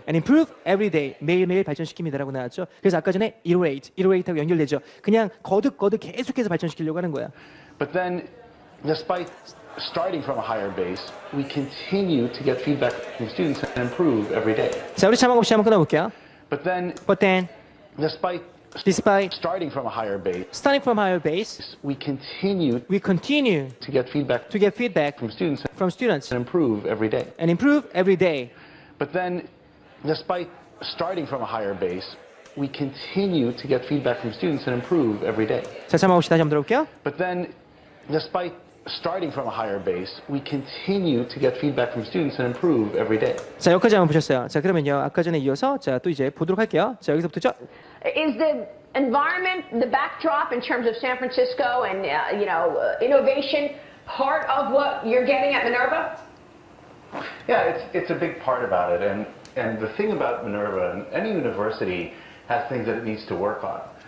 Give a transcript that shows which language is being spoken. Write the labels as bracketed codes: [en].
[en] and improve every day [ko] 매일매일 발전시킵니다라고 나왔죠. 그래서 아까 전에 iterate하고 연결되죠. 그냥 거듭 계속해서 발전시키려고 하는 거야. [en] But then, despite starting from a higher base, we continue to get feedback from students and improve every day. [ko] 자, 우리 자막 없이 한번 끊어볼게요. [en] But then, despite starting from a higher base, we continue to get feedback from students and improve every day. and improve every day. But then, despite starting from a higher base, we continue to get feedback from students and improve every day. [ko] 자, 자막 없이 다시 한번 들어볼게요. [en] But then, despite starting from a higher base, we continue to get feedback from students and improve every day. [ko] 자, 여기까지 한번 보셨어요. 자, 그러면요. 아까 전에 이어서 자, 또 이제 보도록 할게요. 자, 여기서부터죠. [en] Is the environment, the backdrop in terms of San Francisco and innovation part of what you're getting at Minerva? Yeah, it's a big part about it, and the thing about Minerva, and any university has things that it needs to work on.